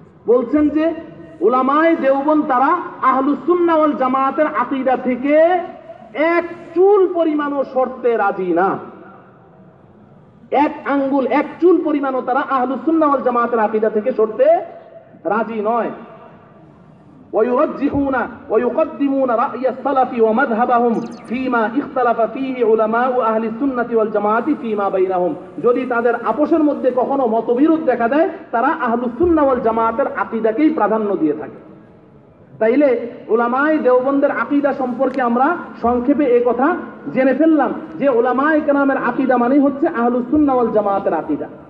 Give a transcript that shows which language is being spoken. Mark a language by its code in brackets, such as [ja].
[bn] বলছেন যে উলামায়ে দেওবন্দ তারা আহলুস সুন্নাহ ওয়াল জামাআতের আকীদা থেকে এক চুল পরিমাণও সরতে রাজি না। এক আঙ্গুল, এক চুল পরিমাণও তারা আহলুস সুন্নাহ ওয়াল জামাআতের আকীদা থেকে সরতে রাজি নয়। [ar] ويرجحون ويقدمون رأي السلف ومذهبهم فيما اختلف فيه علماء أهل السنة والجماعة فيما بينهم। [bn] যদি তাদের আপোষের মধ্যে কখনো মতবিরোধ দেখা দেয়, তারা আহলুস সুন্নাহ ওয়াল জামাআতের আকীদাকেই প্রাধান্য দিয়ে থাকে। তাইলে উলামায়ে দেওবন্দের আকীদা সম্পর্কে আমরা সংক্ষেপে এই কথা জেনে ফেললাম যে উলামায়ে কেরামের আকীদা মানে হচ্ছে আহলুস সুন্নাহ ওয়াল জামাআতের আকীদা।